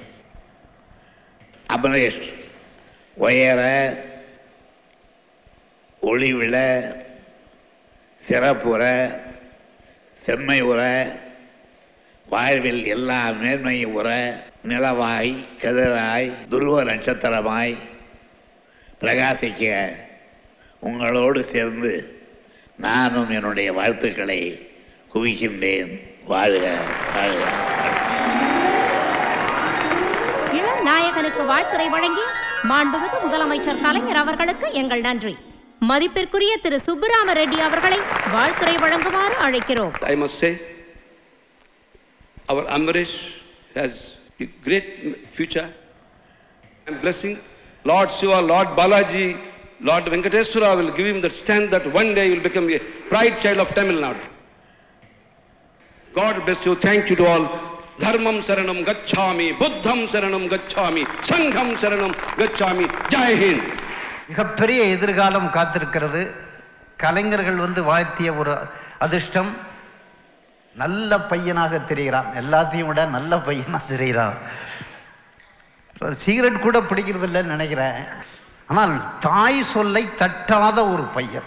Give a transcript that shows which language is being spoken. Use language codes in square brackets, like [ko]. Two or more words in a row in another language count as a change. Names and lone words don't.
[ta] அமரேஷ் உயர ஒளிவிழ சிறப்புற செம்மை உற வாழ்வில் எல்லா மேன்மையும் உற நிலவாய் கதிராய் துருவ நட்சத்திரமாய் பிரகாசிக்க உங்களோடு சேர்ந்து நானும் என்னுடைய வாழ்த்துக்களை குவிக்கின்றேன். வாழ்க வாழ்க. இளம் நாயகனுக்கு வாழ்த்துரை வழங்கி மாண்புமிகு முதலமைச்சர் கலைஞர் அவர்களுக்கு எங்கள் நன்றி. மதிப்பிற்குரிய திரு சுப்புராம ரெட்டி அவர்களை வாழ்த்துரை வழங்குமாறு அழைக்கிறோம். [en] I must say, our Amrish has a great future. I am blessing Lord Shiva, Lord Balaji, Lord Venkateswara will give him the strength that one day he will become a pride child of Tamil Nadu. God bless you. Thank you to all. [pi] Dharmam Saranam Gacchami, Buddham Saranam Gacchami, Sangham Saranam Gacchami. [hi] Jai Hind. [ta] மிகப்பெரிய எதிர்காலம் காத்திருக்கிறது. கலைஞர்கள் வாழ்த்திய ஒரு அதிர்ஷ்டம். நல்ல பையனாக தெரிகிறான், எல்லாத்தையும் விட நல்ல பையனாக தெரிகிறான். சிகரெட் கூட பிடிக்கிறதில்லைன்னு நினைக்கிறேன். ஆனால் தாய் சொல்லை தட்டாத ஒரு பையன்.